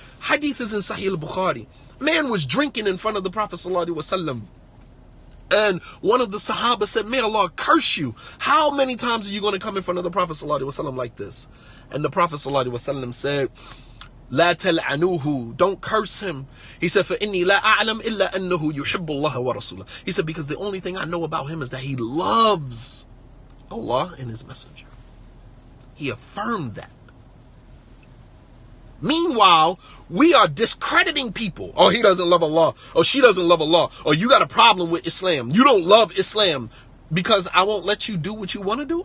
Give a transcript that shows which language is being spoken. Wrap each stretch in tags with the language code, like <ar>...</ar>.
<en>Hadith is in Sahih al-Bukhari. Man was drinking in front of the Prophet sallallahu alaihi wasallam. And one of the Sahaba said, may Allah curse you. How many times are you going to come in front of the Prophet sallallahu alaihi wasallam like this? And the Prophet sallallahu alaihi wasallam said,</en> <ar>La tal'anuhu,</ar> <en>don't curse him. He said,</en> <ar>فَإِنِّي لَا أَعْلَمْ إِلَّا أَنَّهُ يُحِبُّ اللَّهَ وَرَسُولَهُ.</ar> <en>He said, because the only thing I know about him is that he loves Allah and His Messenger. He affirmed that. Meanwhile, we are discrediting people. Oh, he doesn't love Allah. Oh, she doesn't love Allah. Oh, you got a problem with Islam. You don't love Islam. Because I won't let you do what you want to do.</en>